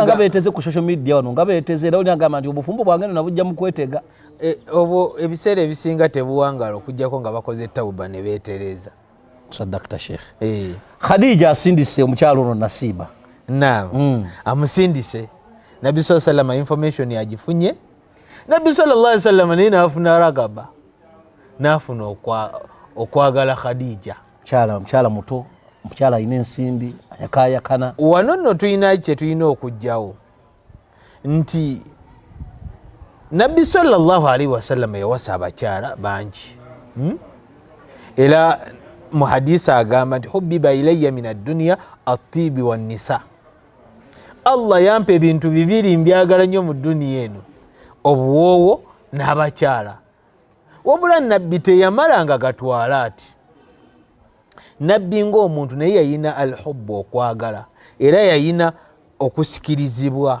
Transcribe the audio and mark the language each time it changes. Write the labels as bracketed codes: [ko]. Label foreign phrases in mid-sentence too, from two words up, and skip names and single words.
[lg] nga beeteze ku [en] social media [lg] wano nga beeteze era onyagamba nti obufumbo bwange nabujja mu kwetega. Obwo ebiseera ebisinga tebuwangala okujjako nga bakoze tawuba ne beetereza. [ar] صدقت شيخ. [lg] Khadija asindise omukyalo ono Nasiba. Naam. Amusindise. Nabbi [ar] صلى الله عليه وسلم [lg] information yagifunye. Nabbi [ar] صلى الله عليه وسلم [lg] naye n'afuna ragaba. N'afuna okwagala Khadija. Mukyala muto, mukyala alina ensimbi, ayakaayakana. Wano nno tulina kye tulina okujjawo nti Nabbi [ar] صلى الله عليه وسلم [lg] yawasa abakyala bangi. Era mu hadisi agamba nti [ar] حبب إلي من الدنيا الطيب والنساء. [lg] Allah yampa ebintu bibiri mbyagala nnyo mu duniya eno, obuwoowo n'abakyala. Wabula Nabbi teyamalanga gatwala ati. Nabbi ng'omuntu naye yayina al-hubbu okwagala era yayina okusikirizibwa.